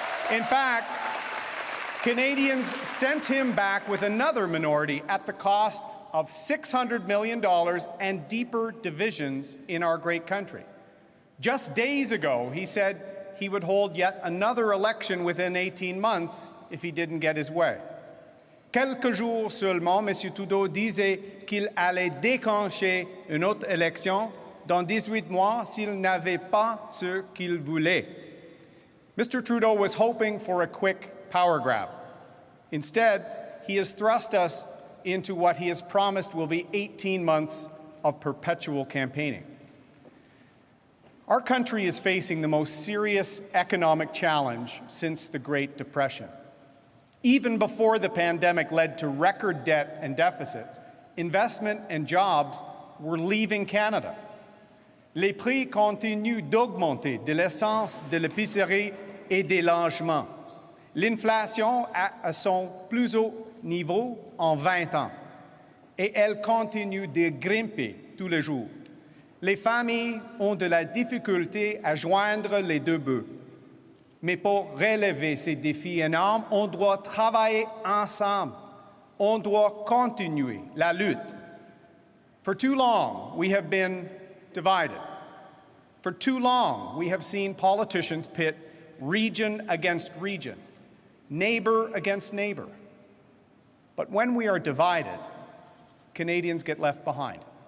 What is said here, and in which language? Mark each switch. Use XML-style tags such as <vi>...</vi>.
<en>In fact, Canadians sent him back with another minority at the cost of $600 million and deeper divisions in our great country. Just days ago, he said he would hold yet another election within 18 months if he didn't get his way.</en> <fr>Quelques jours seulement, M. Trudeau disait qu'il allait déclencher une autre élection dans 18 mois s'il n'avait pas ce qu'il voulait.</fr> <en>Mr. Trudeau was hoping for a quick power grab. Instead, he has thrust us into what he has promised will be 18 months of perpetual campaigning. Our country is facing the most serious economic challenge since the Great Depression. Even before the pandemic led to record debt and deficits, investment and jobs were leaving Canada.</en> <fr>Les prix continuent d'augmenter de l'essence, de l'épicerie et des logements. L'inflation est à son plus haut niveau en 20 ans et elle continue de grimper tous les jours. Les familles ont de la difficulté à joindre les deux bouts. Mais pour relever ces défis énormes, on doit travailler ensemble. On doit continuer la lutte.</fr> <en>For too long, we have been divided. For too long, we have seen politicians pit region against region, neighbor against neighbor. But when we are divided, Canadians get left behind.</en>